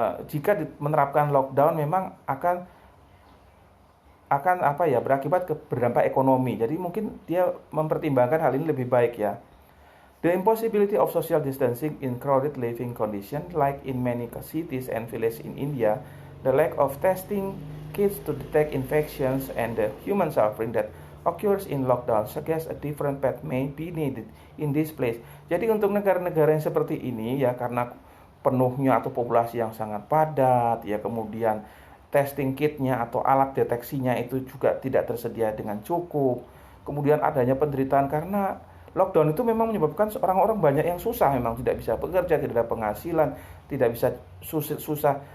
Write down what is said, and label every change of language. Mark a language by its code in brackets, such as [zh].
[id] Jika menerapkan lockdown memang akan berakibat ke berdampak ekonomi. Jadi mungkin dia mempertimbangkan hal ini lebih baik ya. [en] The impossibility of social distancing in crowded living conditions like in many cities and villages in India, the lack of testing kits to detect infections and the human suffering that occurs in lockdown suggests a different path may be needed in this place. [id] Jadi untuk negara-negara yang seperti ini ya, karena penuhnya atau populasi yang sangat padat ya, kemudian testing kitnya atau alat deteksinya itu juga tidak tersedia dengan cukup, kemudian adanya penderitaan karena lockdown itu memang menyebabkan orang-orang banyak yang susah, memang tidak bisa bekerja, tidak ada penghasilan, tidak bisa susah.